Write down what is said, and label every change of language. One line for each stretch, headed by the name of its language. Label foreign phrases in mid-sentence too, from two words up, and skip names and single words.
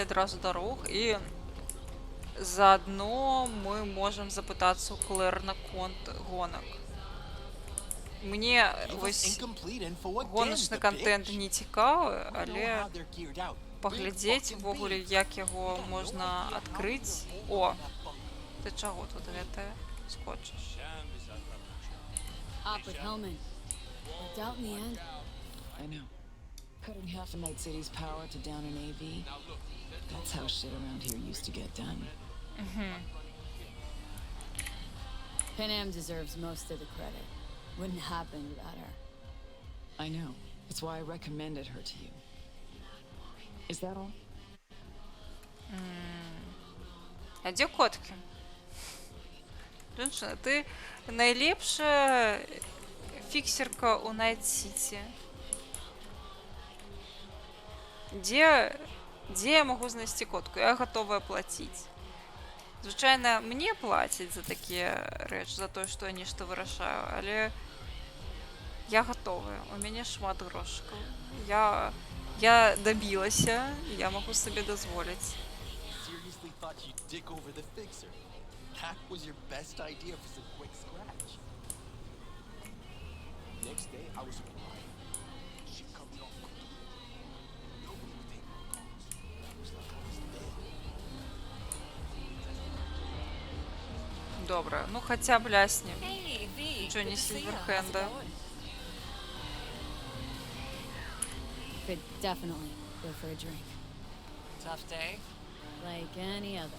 Belarusian: адразу да рух, і заадно мы можам запытацца ў Клэр наконт гонак. Мне вось гоначны контент не цікавы, але паглядзець увогуле, як яго можна адкрыць. О, ты чаго тут гэтае скочыш?
English: Up with Hellman. Worked out in the end. I know. Cutting half of Night City's power to down an AV. That's how shit around here used to get done. Panam deserves most of the credit. Wouldn't happen without her. I know. That's why I recommended her to you. Is that all?
Belarusian: А дзе коткі? Джоншина, ты найлепшая фіксерка ў Найт Сіці. Дзе я магу знайсці котку? Я гатовая плаціць. Звычайна, мне плацяць за такія рэчы, за тое, што я нешта вырашаю, але я гатовая. У мяне шмат грошыкаў. Я дабілася, і я магу сабе дазволіць.
English: Seriously thought you'd dick over the fixer. That was your best idea for some quick scratch. Next day, I was surprised. She comes off cooking. Nobody would take my calls. It was like I was dead.
Belarusian: Добре, ну хаця б ляснем Джонні Сільверхенда.
English: Could definitely go for a drink. Tough day? Like any other.